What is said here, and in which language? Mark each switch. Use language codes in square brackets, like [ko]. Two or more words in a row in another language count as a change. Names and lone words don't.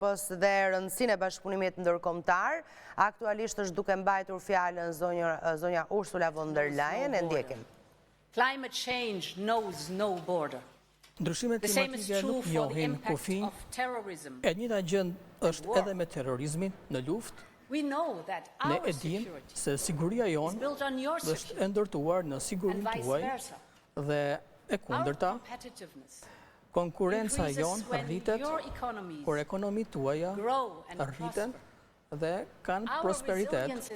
[sq] Europës dhe rëndësinë e bashkëpunimit ndërkombëtar. Aktualisht është duke mbajtur fjalën zonja Ursula Von Der Lyen, e ndjekim. [en] Climate change knows no border. [sq] Ndryshimet klimatike nuk njohin kufi. E njëjta gjë është edhe me terrorizmin në luftë. Ne e dimë se siguria jonë është e ndërtuar në sigurinë tuaj dhe e kundërta. Konkurenca jonë rritet kur ekonomitë tuaja rriten dhe kanë prosperitet.